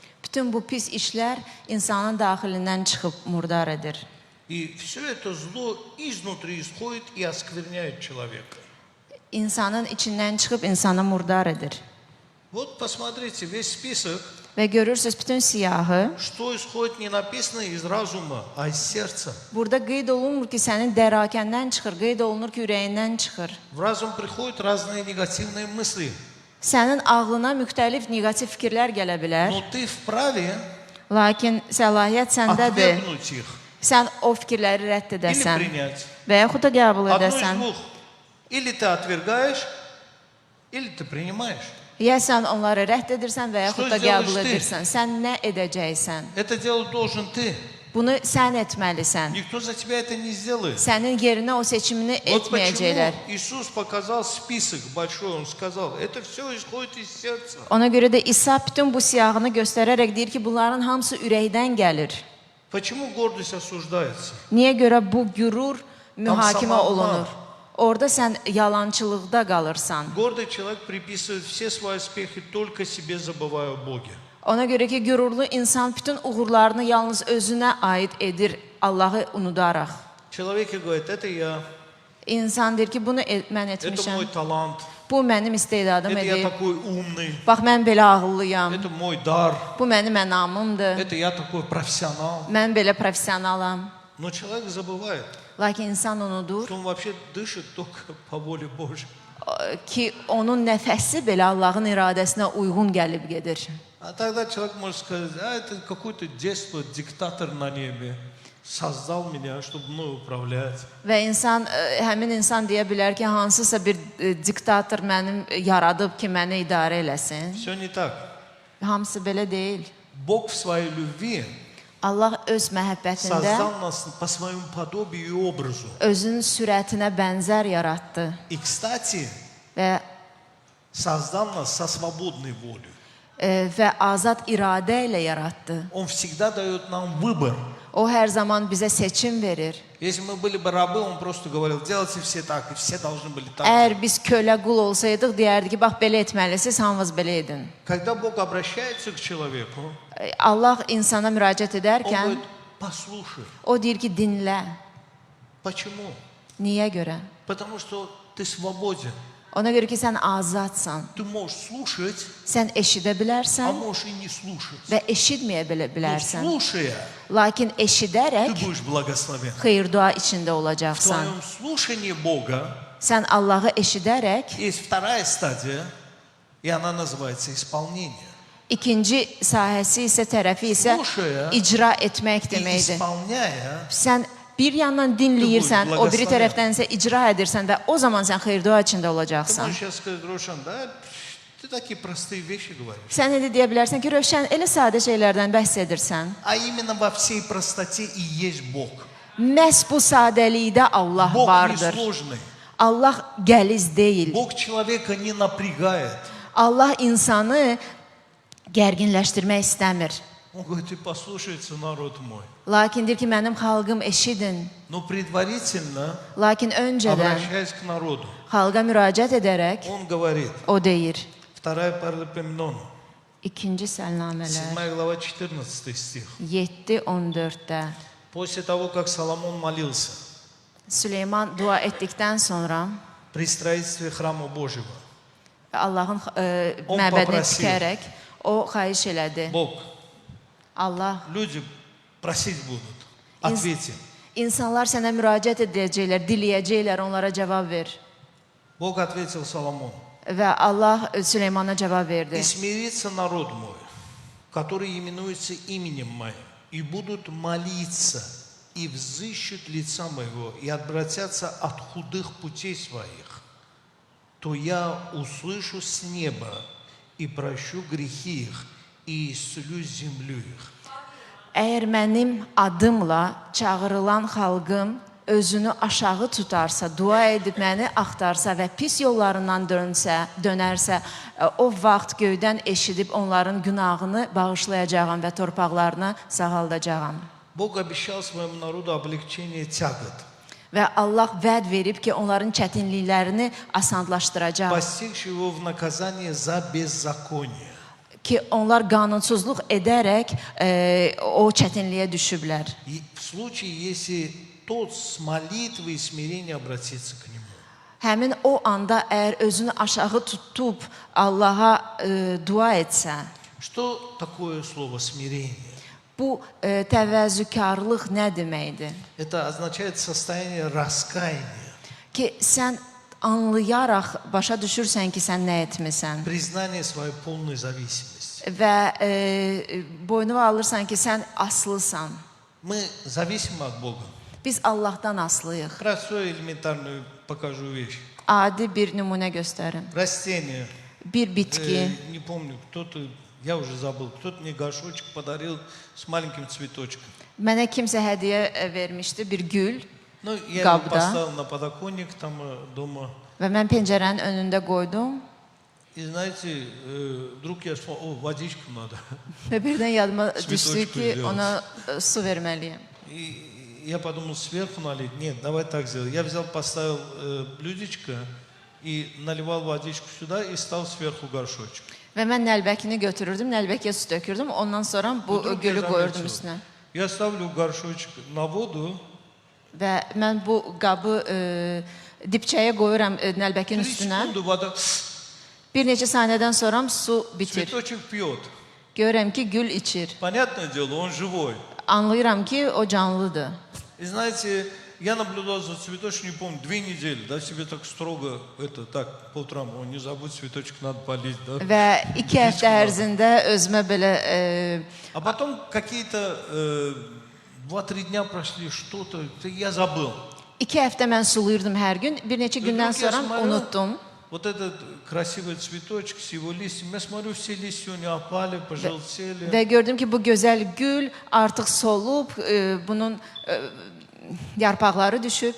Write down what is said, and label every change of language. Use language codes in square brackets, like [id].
[az] Bütün bu pis işlər insanın daxilindən çıxıb murdar edir. [ru] И все это зло изнутри исходит и оскверняет человека. [az] İnsanın içindən çıxıb insanı murdar edir. [ru] Вот посмотрите, весь список, [az] Və görürsüz bütün siyahı. [ru] что исходит не написано из разума, а из сердца. [az] Burada qeyd olunmur ki, sənin dərakəndən çıxır, qeyd olunur ki, ürəyindən çıxır. [ru] В разум приходят разные негативные мысли. [az] Sənin ağlına müxtəlif neqativ fikirlər gələ bilər, [ru] Но ты вправе [az] lakin səlahiyyət səndədir. [ru] отвергнуть их [az] Sən o fikirləri rədd [ru] или [az] edəsən [ru] принять. [az] və yaxud da qəbul [ru] Одно из [az] edəsən. [ru] двух. Или ты отвергаешь, или ты принимаешь. [az] Ya sən onları rədd edirsən və yaxud da [ru] Что [az] qəbul [ru] сделаешь ты? [az] edirsən. Sən nə edəcəksən? [ru] Это делать должен ты. [az] Bunu sən etməlisən. [ru] Никто за тебя это не сделает. [az] Sənin yerinə o seçimini [ru] Вот почему [az] etməyəcəklər. [ru] Иисус показал список большой, Он сказал, это все исходит из сердца. [az] Ona görə də İsa bütün bu siyahını göstərərək deyir ki, bunların hamısı ürəkdən gəlir. [ru] Почему гордость осуждается? [az] Niyə görə bu qürur mühakimə samanlar. olunur? Orada sən yalançılıqda qalırsan. [ru] Гордый человек приписывает все свои успехи только себе, забывая о Боге. [az] Ona görə ki, qürurlu insan bütün uğurlarını yalnız özünə aid edir, Allahı unudaraq. [ru] Человек говорит, это я, [az] İnsan deyir ki, bunu mən [ru] это мой [az] etmişəm. [ru] талант, [az] Bu mənim istedadım [ru] это я [az] edib. [ru] такой умный, [az] Bax, mən belə ağıllıyam. [ru] это мой дар, [az] Bu mənim ənamımdır. [ru] это я такой профессионал. [az] Mən belə professionalam. [ru] Но человек забывает, [az] Lakin insan unudur [ru] что он вообще дышит только по воле Божьей. [az] ki, onun nəfəsi belə Allahın iradəsinə uyğun gəlib gedir. [ru] А тогда человек может сказать, а это какое-то детство, диктатор на небе создал меня, чтобы мной управлять. [az] Və insan, həmin insan deyə bilər ki, hansısa bir diktator mənim yaradıb ki, məni idarə eləsin. [ru] Все не так. [az] Hamısı belə deyil. [ru] Бог в своей любви [az] Allah öz məhəbbətində [ru] создал нас по своему подобию и образу. [az] özünün sürətinə bənzər yaratdı [ru] И, кстати, [az] və [ru] создал нас со свободной волей. [az] və azad iradə ilə yaratdı. [ru] Он всегда дает нам выбор. [az] O hər zaman bizə seçim verir. [ru] Если мы были бы рабы, он просто говорил, делайте все так, и все должны были так. [az] Əgər biz kölə qul olsaydıq, deyərdi ki, bax belə etməlisiniz, hamınız belə edin. [ru] Когда Бог обращается к человеку, [az] Allah insana müraciət [ru] он [az] edərkən [ru] говорит, послушай. [az] o deyir ki, dinlə. [ru] Почему? [az] Niyə görə? [ru] Потому что ты свободен. [az] Ona görə ki, sən azadsan. [ru] Ты можешь слушать, [az] Sən eşidə [ru] а [az] bilərsən [ru] можешь и не слушать. [az] və eşitməyə [ru] Но [az] bilərsən. [ru] слушая, [az] Lakin [ru] ты [az] eşidərək [ru] будешь благословен. [az] xeyir-dua içində [ru] В [az] olacaqsan. [ru] твоем слушании Бога [az] Sən Allahı eşidərək [ru] есть вторая стадия, и она называется исполнение. [az] ikinci sahəsi isə tərəfi isə [ru] Слушая [az] icra etmək [ru] и [az] deməkdir. [ru] исполняя, [az] Sən bir yandan dinləyirsən, o biri tərəfdən isə icra edirsən və o zaman sən xeyir-dua içində olacaqsan. [ru] можешь сейчас сказать, Рошан, да, ты такие простые вещи говоришь. [az] Sən indi deyə bilərsən ki, Rövşən, elə sadə şeylərdən bəhs edirsən. [ru] А именно во всей простоте и есть Бог. [az] Məhz bu sadəlikdə Allah [ru] Бог [az] vardır. [ru] несложный. [az] Allah gəliz deyil. [ru] Бог человека не напрягает. [az] Allah insanı gərginləşdirmək istəmir. [ru] Он говорит, ты послушайте, народ мой. [az] Lakin deyir ki, mənim xalqım eşidin. [ru] Но предварительно, [az] Lakin öncədən [ru] обращаясь к народу, [az] xalqa müraciət edərək [ru] он говорит, [az] o deyir. [ru] 2 Паралипоменону, [az] İkinci səlnamələr [ru] 7 глава, 14 стих. [az] 7-14-də [ru] После того, как Соломон молился [az] Süleyman dua etdikdən sonra [ru] при строительстве храма Божьего, [az] Allahın On məbədini [ru] попросил. [az] tikərək o xahiş elədi. [ru] Бог, [az] Allah, [ru] люди prосить будут, ответь им. [az] insanlar sənə müraciət edəcəklər, diləyəcəklər, onlara cavab ver. [ru] Бог ответил Соломону, [az] Və Allah Süleymana cavab verdi. [ru] и смирится народ мой, который именуется именем моим, и будут молиться, и взыщут лица моего, и отвратятся от худых путей своих, то я услышу с неба и прощу грехи их, и исцелю землю их. [az] Əgər mənim adımla çağırılan xalqım özünü aşağı tutarsa, dua edib məni axtarsa və pis yollarından dönərsə, o vaxt göydən eşidib onların günahını bağışlayacağam və torpaqlarını sağaldacağam. [ru] Бог обещал своему народу облегчение тягот, [az] Və Allah vəd verib ki, onların çətinliklərini asanlaşdıracaq. [ru] постигший его в наказание за беззаконие. [az] Ki onlar qanunsuzluq edərək o çətinliyə düşüblər. [ru] И в случае, если тот с молитвой и смирением обратится к нему. [az] Həmin o anda əgər özünü aşağı tutub Allaha dua etsə, [ru] Что такое слово смирение? [az] bu təvəzzükarlıq nə deməkdir? [ru] Это означает состояние раскаяния, [az] Ki sən anlayaraq başa düşürsən ki, sən nə etmisən [ru] признание своей полной зависимости. [az] və boynuna alırsan ki, sən aslısan. [ru] Мы зависимы от Бога. [az] Biz Allahdan aslıyıq. [ru] Простую элементарную покажу вещь. [az] Adi bir nümunə göstərim. [ru] Растение. [az] Bir bitki, [ru] Не помню, кто-то, я уже забыл, кто-то мне горшочек подарил с маленьким цветочком. [az] mənə kimsə hədiyyə vermişdi, bir gül [ru] Ну, я его Габда. поставил на подоконник там дома. [az] və mən pəncərənin önündə qoydum [ru] И знаете, вдруг я вспомнил, о, водичку надо. [az] və birdən yadıma [ru] Цветочку [az] düşdü ki, [ru] сделать. [az] ona su verməliyəm. [ru] И я подумал, сверху налить. Нет, давай так сделать. Я взял, поставил блюдечко и наливал водичку сюда и стал сверху горшочек. [az] Və mən nəlbəkini götürürdüm, nəlbəkiyə su tökürdüm, ondan sonra bu [ru] Вдруг я [az] gülü qoyurdum [ru] заметил, [az] üstünə. [ru] Я ставлю горшочек на воду, [az] Və mən bu qabı dibçəyə qoyuram nəlbəkin [ru] 3 [az] üstünə. [ru] секунды вода, [az] Bir neçə saniyədən sonra su bitir. [ru] цветочек пьет. [az] Görürəm ki, gül içir. [ru] Понятное дело, он живой. [az] Anlayıram ki, o canlıdır. [ru] И знаете, я наблюдал за цветочком, не помню, 2 недели, да, себе так строго, это, так, по утрам, о, не забудь, цветочек надо полить, да. [az] Və 2 həftə ərzində özümə belə [ru] А потом какие-то 2-3 дня прошли, что-то, я забыл. [az] 2 həftə mən sulayırdım hər gün. Bir neçə [ru] И [az] gündən [ru] вдруг я [az] sonra [ru] смотрю, [az] unutdum. [ru] вот этот красивый цветочек с его листьями, я смотрю, все листья у него опали, пожелтели. [az] Və gördüm ki, bu gözəl gül artıq solub, bunun yarpaqları düşüb.